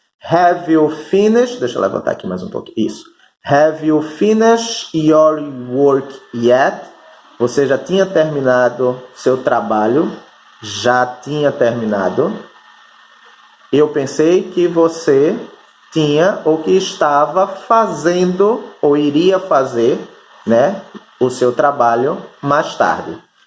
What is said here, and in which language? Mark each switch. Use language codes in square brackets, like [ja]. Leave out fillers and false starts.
[en] Have you finished? [pt] Deixa eu levantar aqui mais um pouquinho. Isso. [en] Have you finished your work yet? [pt] Você já tinha terminado seu trabalho? Já tinha terminado? Eu pensei que você tinha ou que estava fazendo ou iria fazer, né, o seu trabalho mais tarde.